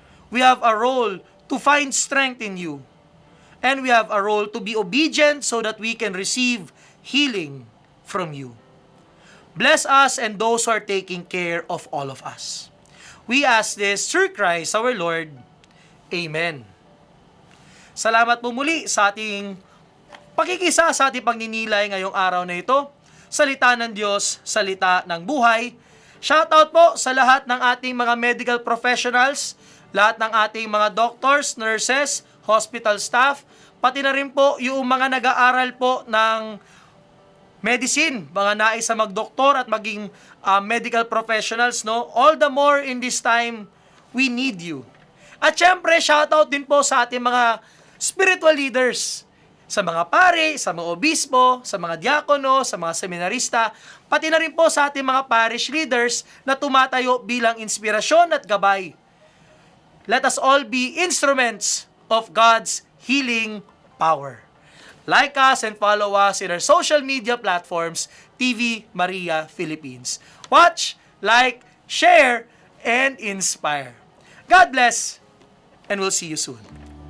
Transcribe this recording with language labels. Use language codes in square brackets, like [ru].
[en] We have a role to find strength in you. And we have a role to be obedient so that we can receive healing from you. Bless us and those who are taking care of all of us. We ask this through Christ our Lord. Amen. [tl] Salamat po muli sa ating pakikisa sa ating pagninilay ngayong araw na ito. Salita ng Diyos, salita ng buhay. Shoutout po sa lahat ng ating mga medical professionals, lahat ng ating mga doctors, nurses, hospital staff, pati na rin po yung mga nag-aaral po ng medicine, mga nais sa magdoktor at maging medical professionals, no? [en] All the more in this time, we need you. [tl] At syempre, shoutout din po sa ating mga spiritual leaders, sa mga pare, sa mga obispo, sa mga diakono, sa mga seminarista, pati na rin po sa ating mga parish leaders na tumatayo bilang inspirasyon at gabay. [en] Let us all be instruments of God's healing power. Like us and follow us in our social media platforms, TV Maria Philippines. Watch, like, share, and inspire. God bless, and we'll see you soon.